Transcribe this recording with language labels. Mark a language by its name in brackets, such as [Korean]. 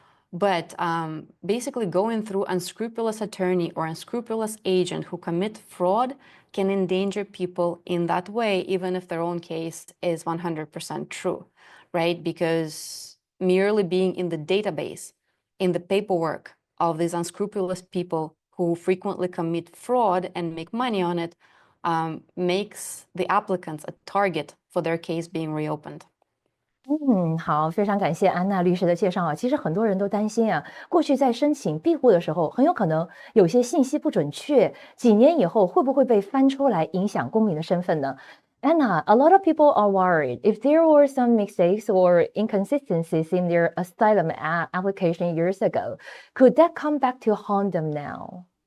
[English] But basically going through unscrupulous attorney or unscrupulous agent who commit fraud can endanger people in that way, even if their own case is 100% true, right? Because merely being in the database, in the paperwork of these unscrupulous people who frequently commit fraud and make money on it makes the applicants a target for their case being reopened. [Chinese] 好，非常感谢安娜律师的介绍啊。其实很多人都担心啊，过去在申请庇护的时候，很有可能有些信息不准确，几年以后会不会被翻出来影响公民的身份呢？ [English] Anna, a lot of people are worried if there were some mistakes or inconsistencies in their asylum application years ago, could that come back to haunt them now?